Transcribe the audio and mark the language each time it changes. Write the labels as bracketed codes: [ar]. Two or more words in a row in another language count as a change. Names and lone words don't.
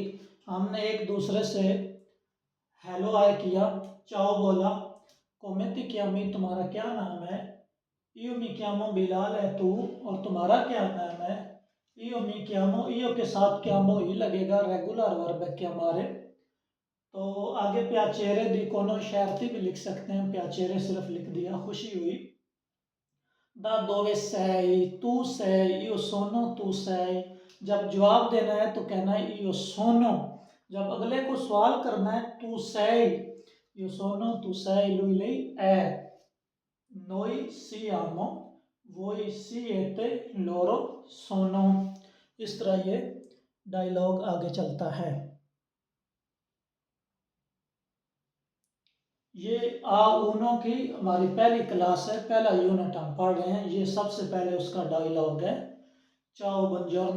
[ur] ہم نے ایک دوسرے سے ہیلو ہائے کیا، ciao بولا, [it] come ti chiami [ur] تمہارا کیا نام ہے, [it] io mi chiamo [ur] بلال ہے [it] tu [ur] اور تمہارا کیا نام ہے. [it] io mi chiamo, [ur] io کے ساتھ chiamo ہی لگے گا، ریگولر ورب ہے کیا ہمارے. تو آگے [it] piacere di conoscerti [ur] شرارتی بھی لکھ سکتے ہیں، piacere صرف لکھ دیا، خوشی ہوئی. [it] da dove sei, tu sei, io sono, tu sei, io sono, तू sei। [ur] جب جواب دینا ہے تو کہنا ہے [it] io sono। [ur] جب اگلے کو سوال کرنا ہے [it] tu sei, io sono, tu sei, lui lei è, noi siamo, voi siete, loro sono. [ur] اس طرح یہ ڈائیلاگ آگے چلتا ہے. یہ [it] a uno [ur] کی ہماری پہلی کلاس ہے، پہلا یونٹ ہم پڑھ رہے ہیں. یہ سب سے پہلے اس کا ڈائیلاگ ہے, [it] ciao buongiorno.